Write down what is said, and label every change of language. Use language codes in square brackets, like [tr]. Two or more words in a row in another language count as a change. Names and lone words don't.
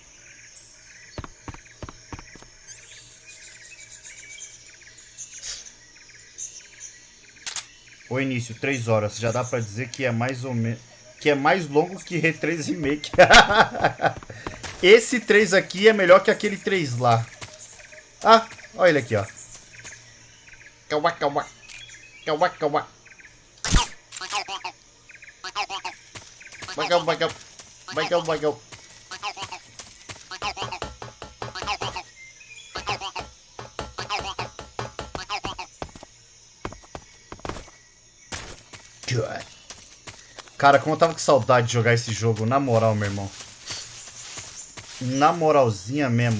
[pt] O início, 3 horas. Já dá pra dizer que é mais ou menos... Que é mais longo que R3 Remake. Esse 3 aqui é melhor que aquele 3 lá. Ah, olha ele aqui, ó. Kawa, kawa. Kawa, kawa. Bagau, bagau. Bagau, bagau. Cara, como eu tava com saudade de jogar esse jogo, na moral, meu irmão. Na moralzinha mesmo.